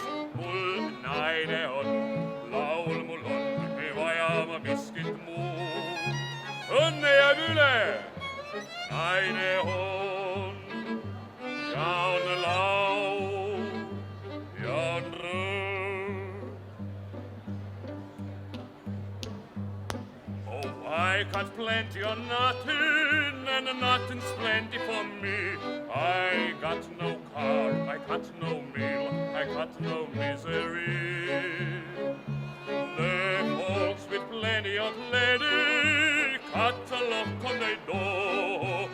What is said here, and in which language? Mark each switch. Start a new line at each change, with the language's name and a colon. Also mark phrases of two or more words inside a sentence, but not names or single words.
Estonian: Mul naine on, laul mul on, ei vaja ma miskit muud. Õnne jääb üle, naine on ja on laul ja on rõõm.
English: Oh, I got plenty of nothing and nothing's plenty for me. I got no car, I got no meal, I got no misery. The folks with plenty of plenty cut a lock on their door.